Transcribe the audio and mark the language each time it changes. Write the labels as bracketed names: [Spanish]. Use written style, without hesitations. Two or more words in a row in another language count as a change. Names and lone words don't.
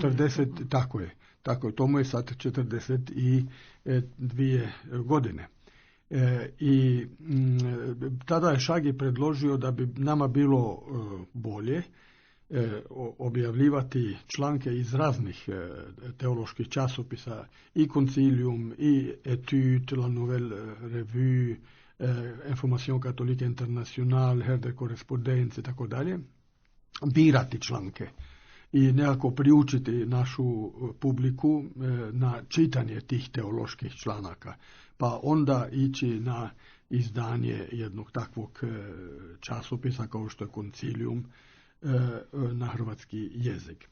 [Croatian] 40, tako je. Tomu je sad 42 godine. I tada je Šagi predložio da bi nama bilo bolje objavljivati članke iz raznih teoloških časopisa, i Concilium, i Etude, La Nouvelle Revue, Information Catholique Internationale, Her de Correspondance i tako dalje, birati članke i nekako priučiti našu publiku na čitanje tih teoloških članaka, pa onda ići na izdanje jednog takvog časopisa kao što je Concilium na hrvatski jezik.